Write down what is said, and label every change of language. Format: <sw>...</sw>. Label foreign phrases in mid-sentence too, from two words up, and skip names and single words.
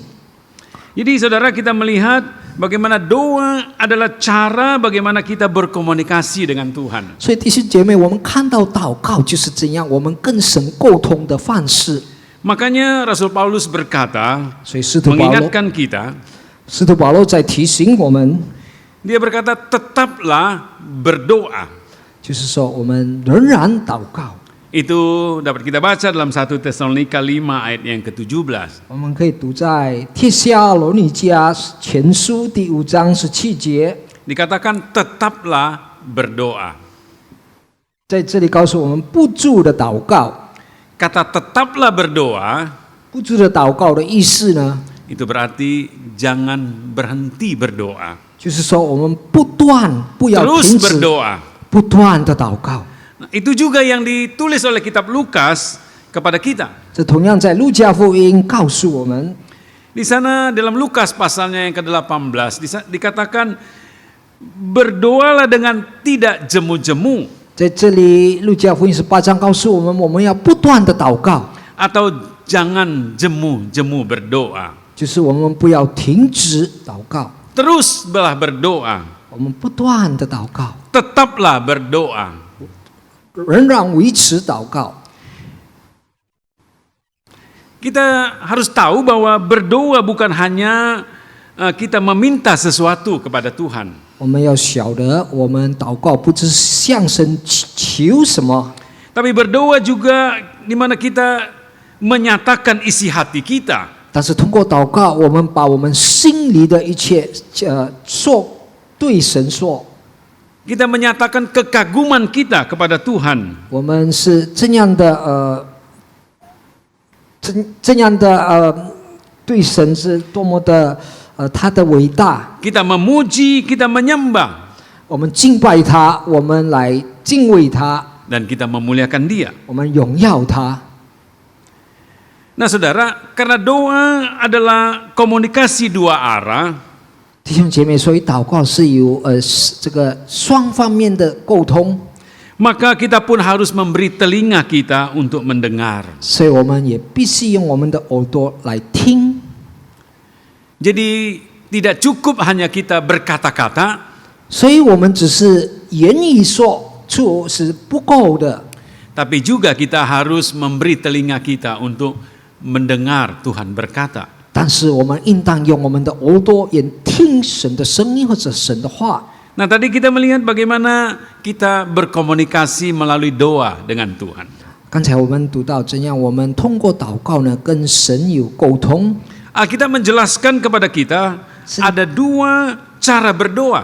<id>Jadi saudara, kita melihat bagaimana doa adalah cara bagaimana kita berkomunikasi dengan Tuhan.</id> <zh>所以弟兄姐妹，我们看到祷告就是怎样我们跟神沟通的方式。</zh> <id>Makanya Rasul Paulus berkata,</id> <zh>所以使徒保罗，</zh> <id>mengingatkan kita,</id> <zh>使徒保罗在提醒我们，</zh> <id>dia berkata tetaplah berdoa.</id> <zh>就是说我们仍然祷告。</zh> <id>Itu dapat kita baca dalam 1 Tesalonika 5 ayat yang ke-17.</id> <zh>我们可以读在帖撒罗尼迦前书第5章17节，</zh> <id>Dikatakan tetaplah berdoa.</id> <zh>在这里告诉我们不住的祷告。</zh> <id>Kata tetaplah berdoa</id> <zh>不住的祷告的意思呢，</zh> <id>itu berarti jangan berhenti berdoa.</id> <zh>就是说我们不要</zh> <id>Terus</id> <zh>停止，</zh> <id>berdoa.</id> <zh>不断的祷告。</zh> <id>Nah, itu juga yang ditulis oleh kitab Lukas kepada kita.</id> <zh>这同样在路加福音告诉我们，</zh> <id>Di sana dalam Lukas pasalnya yang ke-18 dikatakan berdoalah dengan tidak jemu-jemu</id> <zh>在这里路加福音18章告诉我们，我们要不断的祷告，</zh> <id>atau jangan jemu-jemu berdoa.</id> <zh>就是我们不要停止祷告，</zh> <id>Teruslah berdoa.</id> <zh>我们不断的祷告，</zh> <id>Tetaplah berdoa.</id> <zh>仍然维持祷告。</zh> <id>Kita harus tahu bahwa berdoa bukan hanya kita meminta sesuatu kepada Tuhan.</id> <zh>我们要晓得，我们祷告不只是向神求什么，</zh> <id>Tapi berdoa juga di mana kita menyatakan isi hati kita.</id> <zh>但是通过祷告，我们把我们心里的一切对神说，</zh> <id>Kita menyatakan kekaguman kita kepada Tuhan.</id> <zh>我们是这样的对神是多么的他的伟大，</zh> <id>Kita memuji, kita menyembah,</id> <zh>我们敬拜他，我们来敬畏他，</zh> <id>dan kita memuliakan Dia.</id> <zh>我们荣耀他。</zh> <id>Nah saudara, karena doa adalah komunikasi dua arah,</id> <zh>弟兄姐妹，所以祷告是有这个双方面的沟通，</zh> <id>maka kita pun harus memberi telinga kita untuk mendengar.</id> <zh>所以我们也必须用我们的耳朵来听。</zh> <id>Jadi tidak cukup hanya kita berkata-kata,</id> <zh>所以我们只是言语说出是不够的，</zh> <id>tapi juga kita harus memberi telinga kita untuk mendengar Tuhan berkata.</id> <zh>但是我们应当用我们的耳朵也听神的声音或者神的话。</zh> <id>Nah, tadi kita melihat bagaimana kita berkomunikasi melalui doa dengan Tuhan.</id> <zh>刚才我们读到怎样我们通过祷告呢跟神有沟通。</zh> <id>Alkitab menjelaskan kepada kita ada dua cara berdoa.</id>